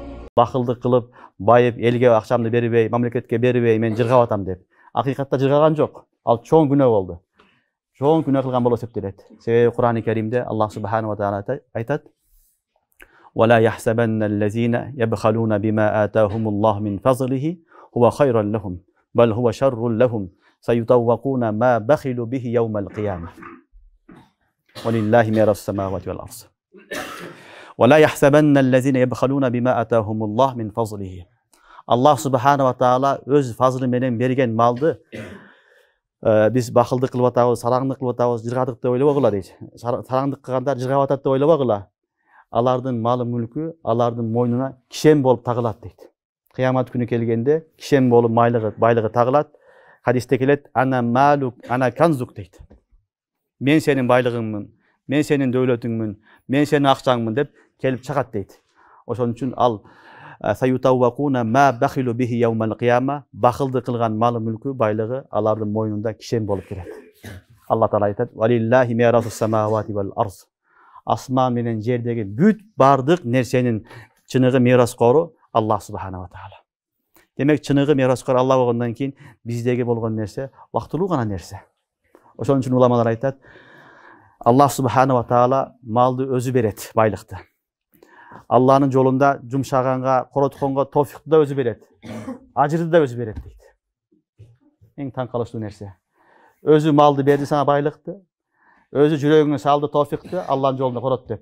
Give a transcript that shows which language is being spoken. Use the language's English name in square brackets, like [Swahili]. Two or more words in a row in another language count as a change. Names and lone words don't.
[Kyrgyz] бакылдык кылып, байып, элге акчамды бербей, мамлекетке бербей, мен жыргап атам деп. Акыйкатта жыргаган жок. Ал чоң күнөө болду. Чоң күнөө кылган болуп эсептелет. Себеби Кур'ан-ы Керимде [Arabic] الله سبحانه وتعالى айтат: "ولا يحسبن الذين يبخلون بما آتاهم الله من فضله هو خيرا لهم بل هو شرا لهم سيطوقون ما بخلوا به يوم القيامة. ولله ميراث السماوات والأرض. ولا يحسبن الذين يبخلون بما آتاهم الله من فضله." الله سبحانه وتعالى [Kyrgyz] өз фазлы менен берген малды биз бакылдык кылып атабыз, сараңдык кылып атабыз, жыргадык деп ойлобогула дейт. Сараңдык кылгандар жыргап атат деп ойлобогула. Алардын малы мүлкү алардын мойнуна кишем болуп тагылат дейт. Кыямат күнү келгенде кишем болуп байлыгы тагылат. Хадисте келет: [Arabic] "أنا مالك، أنا كنزك" [Kyrgyz] дейт. Мен сенин байлыгыңмын, мен сенин дөөлөтүңмүн, мен сенин акчаңмын деп келип чыгат дейт. Ошон үчүн ал [Arabic] سيطوقون ما بخلوا به يوم القيامة, [Kyrgyz] бакылды кылган малы мүлкү байлыгы алардын мойнунда кишем болуп келет. Алла таала айтат: [Arabic] "ولله ميراث السماوات والأرض." [Kyrgyz] Асман менен жердеги бүт бардык нерсенин чыныгы мираскору [Arabic] الله سبحانه وتعالى. [Kyrgyz] Демек чыныгы мираскор Алла болгондон кийин биздеги болгон нерсе вактылуу гана нерсе. Ошон үчүн уламалар айтат: [Arabic] الله سبحانه وتعالى [Kyrgyz] малды өзү берет, байлыкты. Алланын жолунда жумшаганга, коротконго тофикту да өзү берет. Ажырды да өзү берет дейт. Эң таң калыштуу нерсе. Өзү малды берди сага, байлыкты. Өзү жүрөгүңө салды тофикту, Алланын жолунда корот деп.